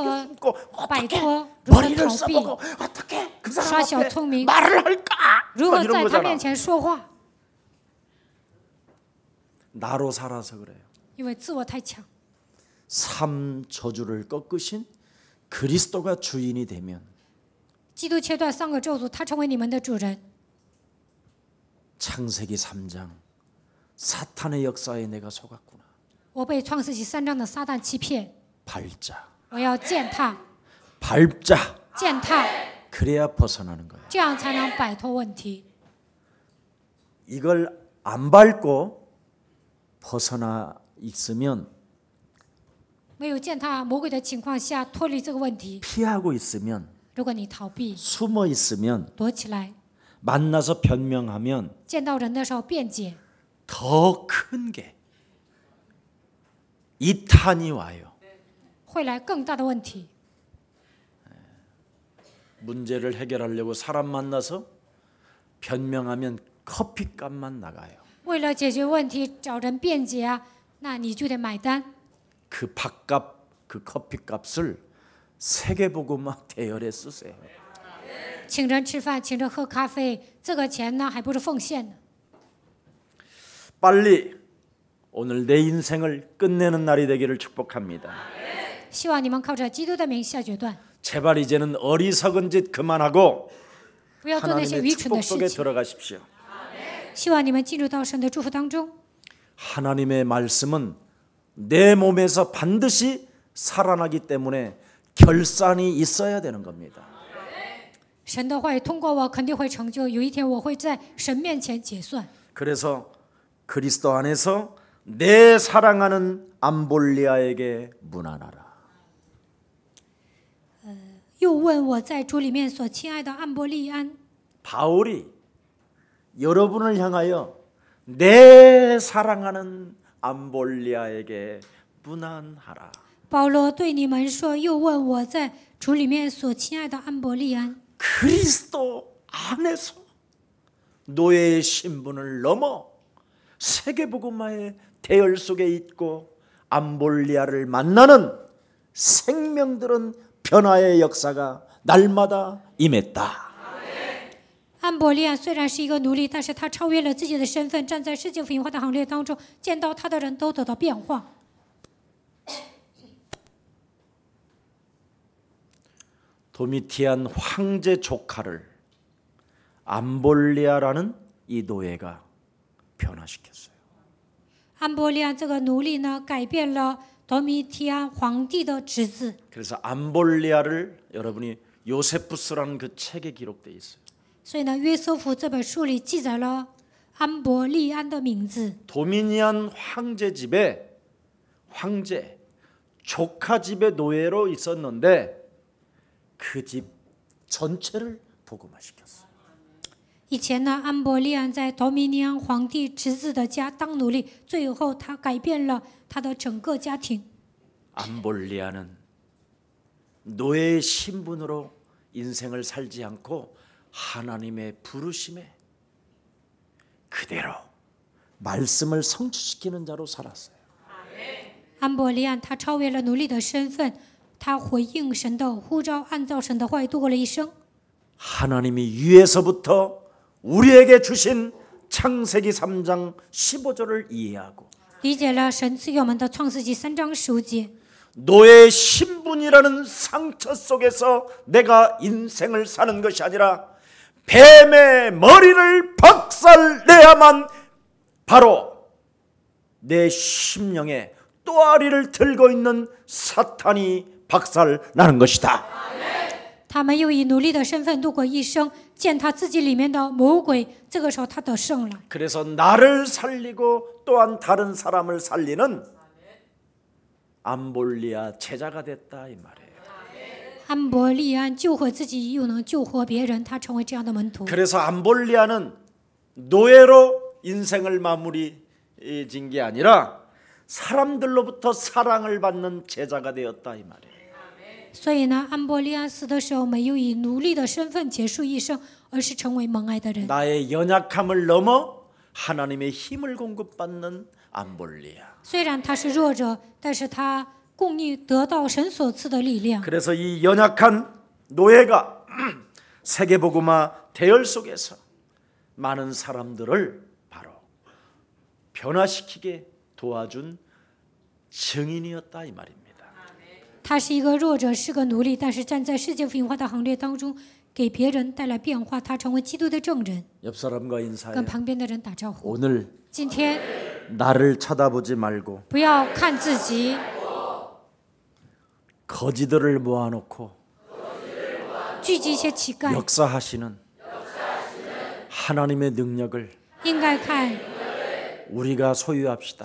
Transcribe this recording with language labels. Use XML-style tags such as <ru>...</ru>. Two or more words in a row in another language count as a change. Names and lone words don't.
<zh>如何</zh> <ko>숨고</ko> <zh>摆</zh> <ko>어떻게</ko> <zh>脱，如何</zh> <ko>머리를</ko> <zh>逃避，</zh> <ko>써보고 어떻게 그</ko> <zh>耍</zh> <ko>사람</ko> <zh>小</zh> <ko>앞에</ko> <zh>聪明，</zh> <ko>말을 할까?</ko> <zh>如</zh> <ko>막</ko> <zh>何</zh> <ko>이런</ko> <zh>在他</zh> <ko>거잖아.</ko> <zh>面前说话，</zh> <ko>나로 살아서 그래요.</ko> <zh>因为自我太强。</zh> <ko>삶 저주를 꺾으신 그리스도가 주인이 되면</ko> <zh>基督切断3个咒诅，他成为你们的主人。</zh> <ko>창세기 3장 사탄의 역사에 내가 속았구나.</ko> <zh>我被创世纪3章的撒旦欺骗，</zh> <ko>밟자.</ko> <zh>我要践踏，</zh> <ko>밟자.</ko> <zh>践踏，</zh> <ko>그래야 벗어나는 거야.</ko> <zh>这样才能摆脱问题。</zh> <ko>이걸 안 밟고 벗어나 있으면</ko> <zh>没有践踏魔鬼的情况下脱离这个问题，</zh> <ko>피하고 있으면</ko> <zh>如果你逃避、</zh> <ko>숨어 있으면</ko> <zh>躲起来，</zh> <ko>만나서 변명하면</ko> <zh>见到人的时候辩解，</zh> <ko>더 큰 게 이탄이 와요.</ko> <zh>会来更大的问题。</zh> <ko>문제를 해결하려고 사람 만나서 변명하면 커피값만 나가요.</ko> <zh>为了解决问题找人辩解啊，那你就得买单。</zh> <ko>그 밥값, 그 커피값을 세계복음화 대열에 쓰세요.</ko> <zh>请人吃饭，请人喝咖啡，这个钱呢还不是奉献呢。</zh> <ko>빨리 오늘 내 인생을 끝내는 날이 되기를 축복합니다.</ko> <zh>希望你们靠着基督的名下决断，</zh> <ko>제발 이제는 어리석은 짓 그만하고</ko> <zh>不要做那些</zh> <ko>하나님의</ko> <zh>愚蠢的</zh> <ko>축복</ko> <zh>事</zh> <ko>속에</ko> <zh>情。</zh> <ko>들어가십시오.</ko> <zh>希望你们进入到神的祝福当中。</zh> <ko>하나님의 말씀은 내 몸에서 반드시 살아나기 때문에 결산이 있어야 되는 겁니다.</ko> <zh>神的话语通过我肯定会成就，有一天我会在神面前结算。</zh> <ko>그래서 그리스도 안에서 내 사랑하는 암볼리아에게 문안하라.</ko> <zh>又问我在主里面所亲爱的安伯利安，</zh> <ko>바울이 여러분을 향하여 내 사랑하는 암볼리아에게 문안하라.</ko> <zh>保罗对你们说，又问我在主里面所亲爱的安伯利安，</zh> <ko>그리스도 안에서 노예의 신분을 넘어 세계복음화의 대열 속에 있고 암볼리아를 만나는 생명들은 변화의 역사가 날마다 임했다.</ko> <zh>安伯利安虽然是一个奴隶，但是他超越了自己的身份，站在世界福音化的行列当中，见到他的人都得到变化。</zh> <ko>도미티안 황제 조카를 암볼리아라는 이 노예가 변화시켰어요.</ko> <zh>安伯利安这个奴隶呢，改变了多米提安皇帝的侄子，</zh> <ko>그래서 암볼리아를 여러분이 요세푸스라는 그 책에 기록되어 있어요.</ko> <zh>所以呢，约瑟夫这本书里记载了安伯利安的名字。</zh> <ko>도미니안 황제 집에 황제 조카 집의 노예로 있었는데 그 집 전체를 복음화시켰어요.</ko> <zh>以前呢，安伯利安在多米尼安皇帝侄子的家当奴隶，最后他改变了他的整个家庭。</zh> <ko>암볼리아는 노예의 신분으로 인생을 살지 않고 하나님의 부르심에 그대로 말씀을 성취시키는 자로 살았어요.</ko> <zh>安伯利安他超越了奴隶的身份，他回应神的呼召，按照神的话语度过了一生。</zh> <ko>하나님이 위에서부터 우리에게 주신 창세기 3장 15절을 이해하고</ko> <zh>理解了神赐给我们的创世纪3章15节，</zh> <ko>노예의 신분이라는 상처 속에서 내가 인생을 사는 것이 아니라 뱀의 머리를 박살내야만 바로 내 심령에 또아리를 들고 있는 사탄이 박살나는 것이다.</ko> <zh>他没有以奴隶的身份度过一生，见他自己里面的魔鬼，这个时候他得胜了。</zh> <ko>그래서 나를 살리고 또한 다른 사람을 살리는 암볼리아 제자가 됐다 이 말이에요.</ko> <zh>安伯利安救活自己，又能救活别人，他成为这样的门徒。</zh> <ko>그래서 암볼리아는 노예로 인생을 마무리 진 게 아니라 사람들로부터 사랑을 받는 제자가 되었다 이 말이에요.</ko> <zh>所以呢，安伯利安死的时候没有以奴隶的身份结束一生，而是成为蒙爱的人。</zh> <ko>나의 연약함을 넘어 하나님의 힘을 공급받는 암볼리아.</ko> <zh>虽然他是弱者，但是他供应得到神所赐的力量。</zh> <ko>그래서 이 연약한 노예가 세계복음화 대열 속에서 많은 사람들을 바로 변화시키게 도와준 증인이었다 이 말입니다.</ko> <zh>他是一个弱者，是个奴隶，但是站在世界福音化的行列当中，给别人带来变化。他成为基督的证人。</zh> <ko>옆 사람과 인사해.</ko> <zh>跟旁边的人打招呼。</zh> <ko>오늘</ko> <zh>今天</zh> <ko>나를 쳐다보지 말고</ko> <zh>不要看自己，</zh> <ko>거지들을 모아놓고</ko> <zh>聚集一些乞丐，</zh> <ko>역사하시는 하나님의 능력을</ko> <zh>应该看</zh> <ko>우리가 소유합시다.</ko>